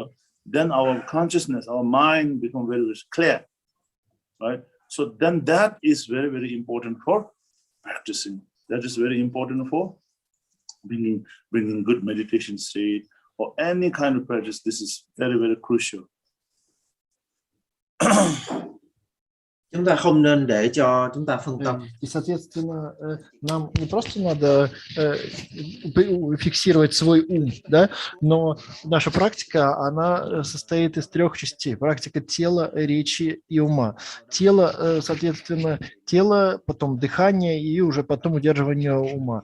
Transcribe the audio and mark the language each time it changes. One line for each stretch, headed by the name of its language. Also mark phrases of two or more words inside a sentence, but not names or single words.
English: Then our consciousness, our mind become very, very clear, right? So then that is very, very important for practicing. That is very important for bringing good meditation state or any kind of practice. This is very, very crucial.
Vietnamese: Chúng ta không nên để cho chúng ta phân tâm.
Russian: И, соответственно, нам не просто надо фиксировать свой ум, да, но наша практика, она состоит из 3 частей. Практика тела, речи и ума. Тело, соответственно, тело, потом дыхание и уже потом удерживание ума.